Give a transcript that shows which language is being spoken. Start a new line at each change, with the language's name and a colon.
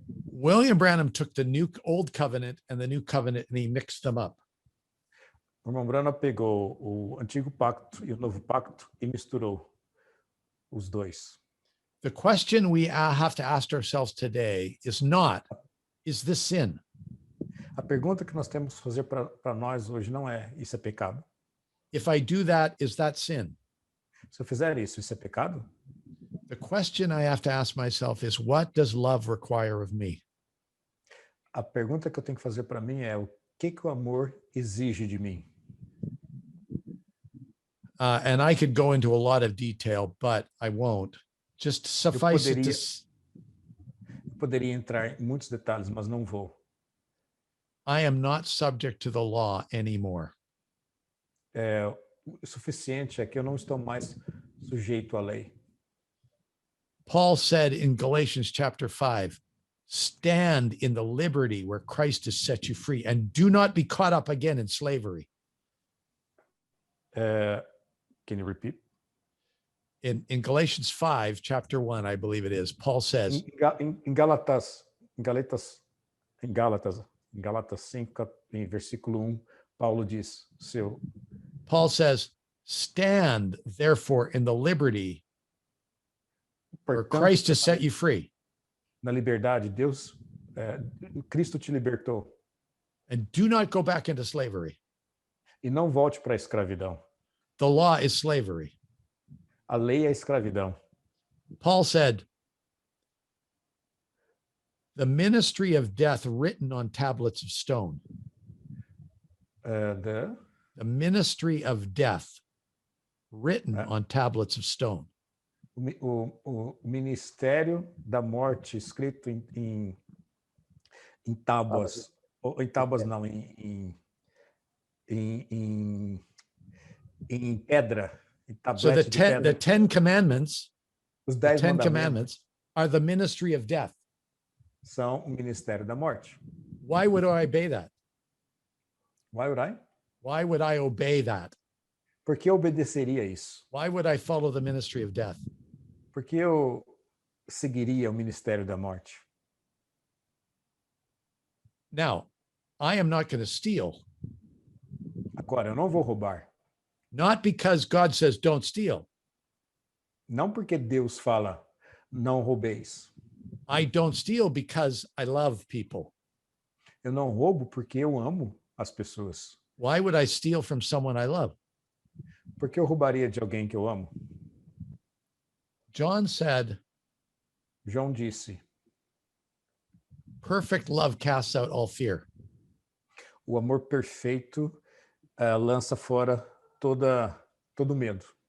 English: William Branham took the old covenant and the new covenant and he mixed them up.
Portuguese: O irmão Branham pegou o antigo pacto e o novo pacto e misturou os dois.
English: The question we have to ask ourselves today is not, is this sin?
Portuguese: A pergunta que nós temos que fazer para nós hoje não é, isso é pecado?
English: If I do that, is that sin?
Portuguese: Se eu fizer isso, isso é pecado?
English: The question I have to ask myself is, what does love require of me?
Portuguese: A pergunta que eu tenho que fazer para mim é, o que o amor exige de mim?
English: And I could go into a lot of detail, but I won't. Just suffice it to...
Portuguese: Poderia entrar em muitos detalhes, mas não vou.
English: I am not subject to the law anymore.
Portuguese: O suficiente é que eu não estou mais sujeito à lei.
English: Paul said in Galatians chapter 5, stand in the liberty where Christ has set you free and do not be caught up again in slavery. Can you repeat? In Galatians 5, chapter 1, I believe it is, Paul says,
Portuguese: Em Gálatas 5, em versículo 1, Paulo diz,
English: Paul says, stand therefore in the liberty where Christ has set you free.
Portuguese: Na liberdade, Cristo te libertou.
English: And do not go back into slavery.
Portuguese: E não volte para a escravidão.
English: The law is slavery.
Portuguese: A lei é escravidão.
English: Paul said, the ministry of death written on tablets of stone. The ministry of death written on tablets of stone.
Portuguese: O ministério da morte escrito em tábuas, ou em tábuas não, em pedra.
English: So the Ten Commandments,
Portuguese: os
English: the 10 Ten
Portuguese: mandamentos
English: Commandments are the ministry of death.
Portuguese: são o ministério da morte.
English: Why would I obey that? Why would I? Why would I obey that?
Portuguese: Por que eu obedeceria isso?
English: Why would I follow the ministry of death?
Portuguese: Por que eu seguiria o ministério da morte?
English: Now, I am not going to steal.
Portuguese: Agora, eu não vou roubar.
English: Not because God says don't steal.
Portuguese: Não porque Deus fala, não roubeis.
English: I don't steal because I love people.
Portuguese: Eu não roubo porque eu amo as pessoas.
English: Why would I steal from someone I love?
Portuguese: Por que eu roubaria de alguém que eu amo?
English: John said,
Portuguese: João disse,
English: perfect love casts out all fear.
Portuguese: o amor perfeito lança fora todo medo.